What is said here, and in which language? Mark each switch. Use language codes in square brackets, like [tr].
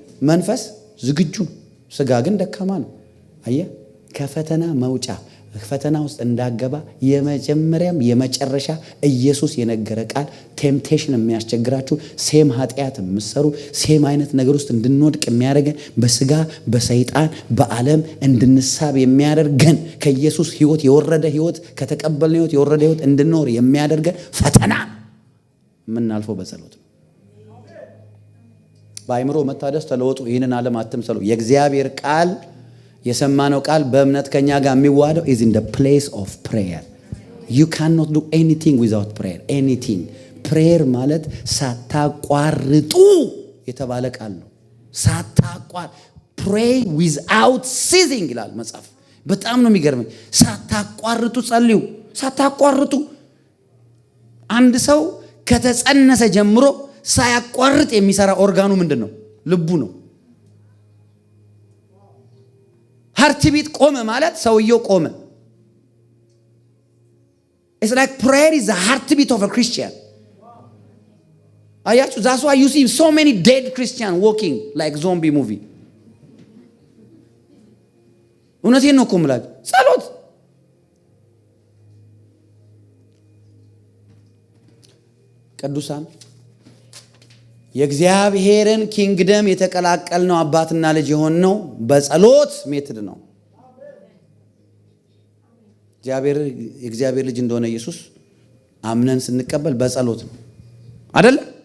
[am] መንፈስ ዝግጁ፣ ስጋ ግን ደካማ ነው። አየህ፣ ከፈተና መውጫ ፈተና ውስጥ እንዳገባ የመጀመሪያም የመጨረሻ ኢየሱስ የነገረ ቃል ቴምፕቴሽን የሚያስቸግራችሁ ሴም ኃጢአት የምትሰሩ ሴም አይነት ነገር ውስጥ እንድንወድቅ የሚያደርገን በስጋ በሰይጣን በዓለም እንድንሳብ የሚያደርገን ከኢየሱስ ሕይወት የወረደ ሕይወት ከተቀበልን ሕይወት የወረደ ሕይወት እንድንኖር የሚያደርገን ፈተና የምናልፈው በጸሎት ነው። በአእምሮ መታደስ ተለወጡ፣ ይህንን ዓለም አትምሰሉ። የእግዚአብሔር ቃል የሰማነው ቃል በእምነት ከኛ ጋር የሚዋሃደው [en] is in the place of prayer. You cannot do anything without prayer. Anything. [am] prayer ማለት ሳታቋርጡ የተባለ ቃል ነው። ሳታቋር [en] pray without ceasing [am] ይላል መጽሐፍ። በጣም ነው የሚገርመኝ። ሳታቋርጡ ጸልዩ፣ ሳታቋርጡ። አንድ ሰው ከተጸነሰ ጀምሮ ሳያቋርጥ የሚሰራ ኦርጋኑ ምንድን ነው? ልቡ ነው። ሃርት ቢት ቆመ ማለት ሰውየው ቆመ። [en] It's like prayer is the heartbeat of a Christian. [am] አያችሁ? [en] That's why you see so many dead Christians walking like zombie movie. [am] እውነቴን ነው እኮ የምላችሁ። ጸሎት ቅዱሳን የእግዚአብሔርን ኪንግደም የተቀላቀልነው አባትና ልጅ የሆንነው በጸሎት ሜትድ ነው። የእግዚአብሔር ልጅ እንደሆነ ኢየሱስ አምነን ስንቀበል በጸሎት ነው አይደል?